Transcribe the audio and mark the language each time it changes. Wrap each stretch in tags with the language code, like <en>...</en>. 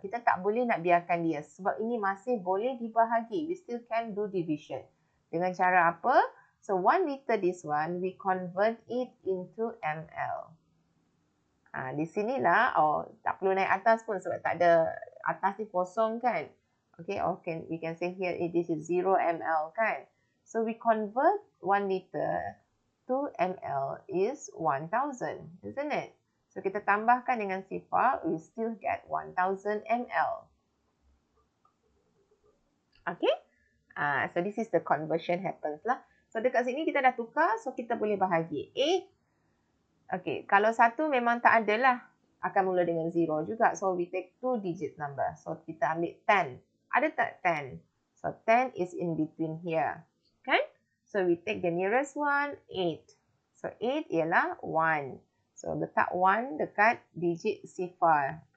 <ms>Kita tak boleh nak biarkan dia sebab ini masih boleh dibahagi.</ms> <en>We still can do division.</en> <ms>Dengan cara apa?</ms> <en>So, 1 liter this one, we convert it into ml.</en> <ms>Di sinilah, tak perlu naik atas pun sebab tak ada, atas ni kosong kan.</ms> <en>Okay, or we can say here, this is 0 ml kan. So, we convert 1 liter to ml is 1000, isn't it? So,</en> <ms>kita tambahkan dengan sifar,</ms> <en>we still get 1000 ml. Okay? So, this is the conversion happens lah.</en> <ms>So, dekat sini kita dah tukar, so kita boleh bahagi. Okay, kalau 1 memang tak ada lah. Akan mula dengan 0 juga.</ms> <en>So, we take 2 digit number. So,</en> <ms>kita ambil 10. Ada tak 10?</ms> <en>So, 10 is in between here. kan? So we take the nearest one, 8.</en> <ms>So 8 ialah 1. So letak 1 dekat digit sifar.</ms>